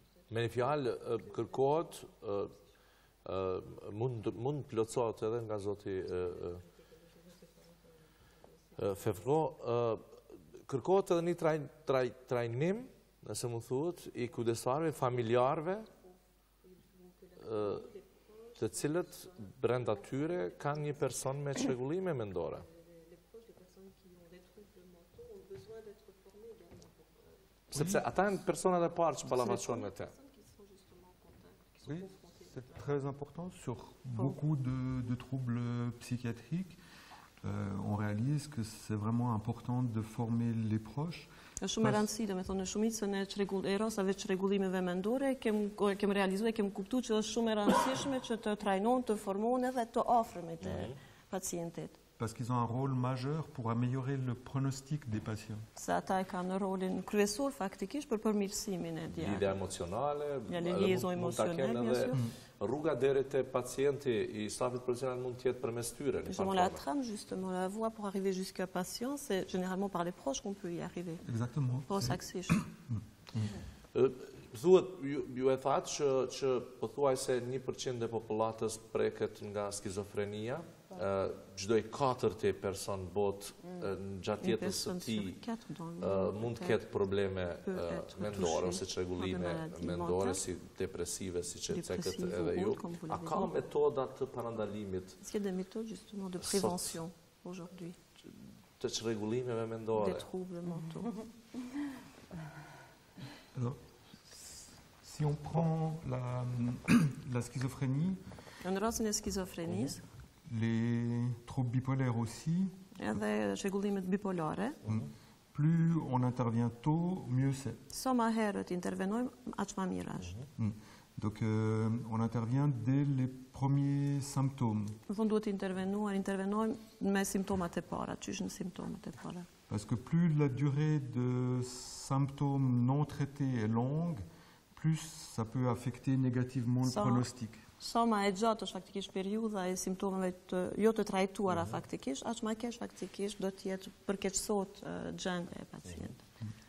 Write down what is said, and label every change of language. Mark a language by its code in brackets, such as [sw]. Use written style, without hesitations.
[sq] Me një fjalë, kërkohet mund plotësohet edhe nga zoti Fevro, kërkohet edhe një trajnim, nëse më thuhet, i kujdestarëve, familjarëve, të cilët brenda tyre kanë një person me çrregullime mendore. Sepse ata janë personat e parë që ballafaqohen me te. [fr] Oui, c'est très important sur beaucoup de troubles psychiatriques. On réalise que c'est vraiment important de former les proches. [sq] Është shumë e rëndësishme, me thonë, në shumicën e rasteve të çrregullimeve mendore, kem realizuar, kem kuptuar që është shumë e rëndësishme që të trajnohen, të formohen edhe të afërmit e pacientit. [fr] Parce qu'ils ont un rôle majeur pour améliorer le pronostic des patients. [sq] Se ata e kanë rolin kryesor faktikisht për përmirësimin e djarë. Lidhja emocionale, mund ta kenë edhe rruga deri te pacienti i stafit profesional mund të jetë përmes tyre. [fr] La trame, justement, la voie pour arriver jusqu'à patient, c'est généralement par les proches qu'on peut y arriver. Exactement. [sq] Posaksisht. Thuhet, ju e thatë që pothuajse 1% e popullatës preket nga skizofrenia, çdo i 4 person bot gjatë jetës së tij mund të ketë probleme mendore ose çrregullime mendore si depresive, siç e cekët edhe ju. A ka metoda të parandalimit? [fr] Est-ce qu'il y a des méthodes justement de prévention aujourd'hui? [sq] Të çrregullimeve mendore. [fr] Des troubles mentaux. Alors, si on prend la schizophrénie, [sq] Në rastin e skizofrenisë, [fr] les troubles bipolaires aussi, [sq] edhe çrregullimet bipolare, [fr] plus on intervient tôt, mieux c'est. [sq] sa më herët intervenojmë, aq më mirë është. [fr] Donc on intervient dès les premiers symptômes. [sq] Në fund duhet intervenojmë me simptomat e para, qysh në simptomat e para. [fr] Parce que plus la durée de symptômes non traités est longue, plus ça peut affecter négativement le pronostic. [sq] Sa ma e gjatë është faktikisht periudha e simptomeve jo të trajtuara faktikisht, aq ma keq faktikisht do të jetë përkeqësohet gjendja e pacientit.